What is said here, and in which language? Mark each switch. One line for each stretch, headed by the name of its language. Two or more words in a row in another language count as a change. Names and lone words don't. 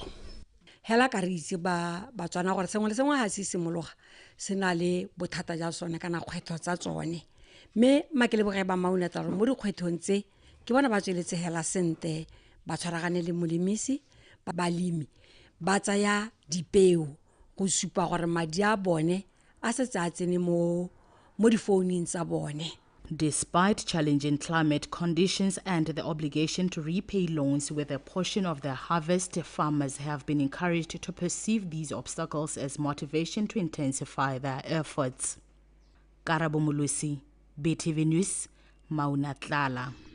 Tswana: Hela ka re itse ba tswana gore sengwe le sengwe ha se simologa se na le bothata ja sone kana kgwetho tsa tsone mme makele boge ba Maunatlala mo dikgwethong tse ke bona ba tsweletse hela sente ba tshwaragane le molemisi ba balemi ba tsaya dipeo go supa gore madi a bone a setse a tsene mo difounung tsa bone.
English: Despite challenging climate conditions and the obligation to repay loans with a portion of their harvest, farmers have been encouraged to perceive these obstacles as motivation to intensify their efforts. Karabo Mulusi, BTV News, Maunatlala.